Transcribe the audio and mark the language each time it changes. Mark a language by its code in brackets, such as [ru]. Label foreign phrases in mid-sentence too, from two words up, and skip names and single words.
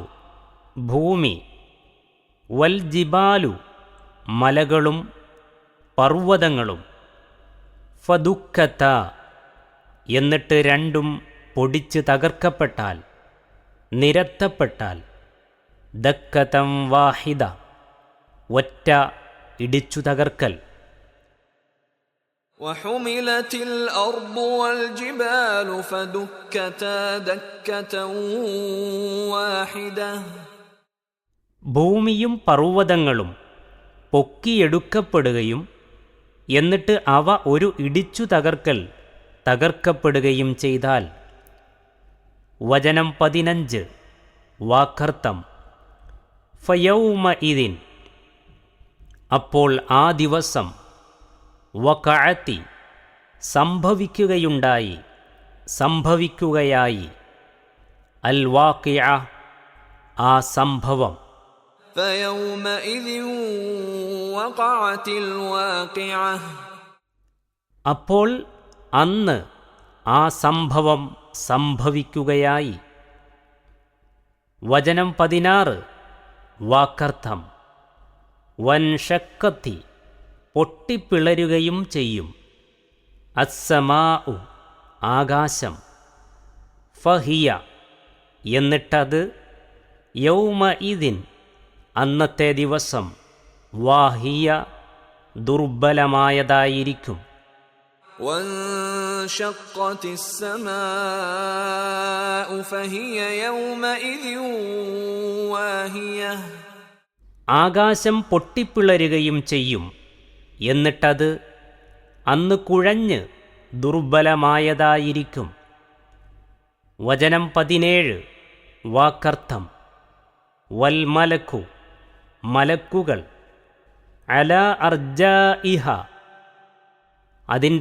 [ml] ഭൂമി, [ar] والجبال, [ml] മലകളും പർവ്വതങ്ങളും, ഫദുക്കത്ത, എന്നിട്ട് രണ്ടും പൊടിച്ച് തകർക്കപ്പെട്ടാൽ, നിരത്തപ്പെട്ടാൽ, [ar] دكة واحدة, [ml] ഒറ്റ ഇടിച്ചു തകർക്കൽ. [ar] وحملت الأرض والجبال فدكتا دكة واحدة, [ml] ഭൂമിയും പർവ്വതങ്ങളും പൊക്കിയെടുക്കപ്പെടുകയും എന്നിട്ട് അവ ഒരു ഇടിച്ചു തകർക്കപ്പെടുകയും ചെയ്താൽ. വചനം 15. വാക്കർത്ഥം. ഫയൗമഇദിൻ, അപ്പോൾ ആ ദിവസം, വഖഅതി, സംഭവിക്കുകയായി, [ar] الواقعة, [ml] ആ സംഭവം. [ar] فيومئذ وقعت الواقعة, [ml] അപ്പോൾ അന്ന് ആ സംഭവം സംഭവിക്കുകയായി. വചനം 16. വാക്കർത്ഥം. വൻഷക്കത്തി, പൊട്ടിപ്പിളരുകയും ചെയ്യും, അസ്സമാഉ, ആകാശം, ഫഹിയ, എന്നിട്ടത്, യൗമഇദിൻ, അന്നത്തെ ദിവസം, വാഹിയ, ദുർബലമായതായിരിക്കും. [ar] وانشقت السماء فهي يومئذ واهية, [ml] ആകാശം പൊട്ടിപ്പിളരുകയും ചെയ്യും, എന്നിട്ടത് അന്ന് കുഴഞ്ഞ് ദുർബലമായതായിരിക്കും. വചനം 17. വാക്കർത്ഥം. [ar] والملك, [ml] മലക്കുകൾ, [ar] على أرجائها, [ml] അതിൻ്റെ